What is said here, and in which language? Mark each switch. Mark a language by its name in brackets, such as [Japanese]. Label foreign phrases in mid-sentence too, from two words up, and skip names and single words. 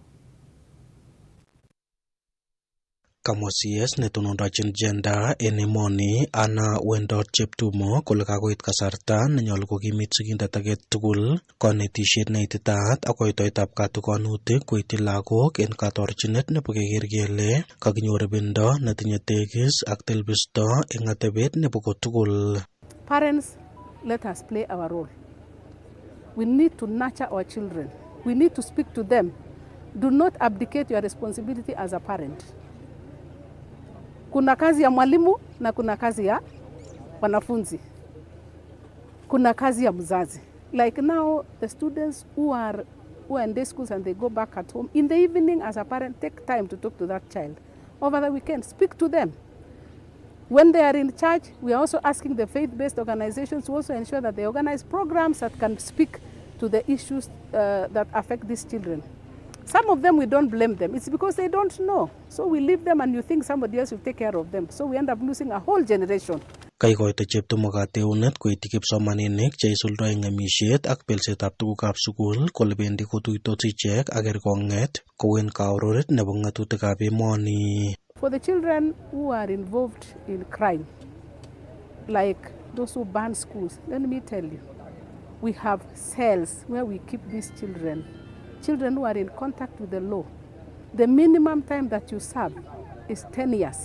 [Kalenjin] Kamwa CS netonondochin gender en emoni Hannah Wendot Cheptumo kole kakoit kasarta nenyolu kokimit sigindet age tugul konetisiet neititaat ak koitoetab katukonutik koityi lagok en katorchinet nebo keker kele kakinyor ibindo netinye tegis ak telbisto eng atebet nebo kotugul. [English] Parents, let us play our role. We need to nurture our children. We need to speak to them. Do not abdicate your responsibility as a parent. [Swahili] Kuna kazi ya mwalimu na kuna kazi ya wanafunzi. Kuna kazi ya mzazi. [English] Like now, the students who are in day schools and they go back at home, in the evening as a parent, take time to talk to that child. Over the weekend, speak to them. When they are in church, we are also asking the faith-based organizations to also ensure that they organize programs that can speak to the issues that affect these children. Some of them, we don't blame them. It's because they don't know. So we leave them and you think somebody else will take care of them. So we end up losing a whole generation. [Kalenjin] Kaikoito Cheptumo kateunet koityi kipsomaninik cheisuldo eng ng'emisiet ak belsetab tugukab sukul kole bendi kotuitos ichek ak kerkong'et kowen kaororet nebo ng'atutikab emoni. [English] For the children who are involved in crime, like those who burn schools, let me tell you, we have cells where we keep these children who are in contact with the law. The minimum time that you serve is 10 years.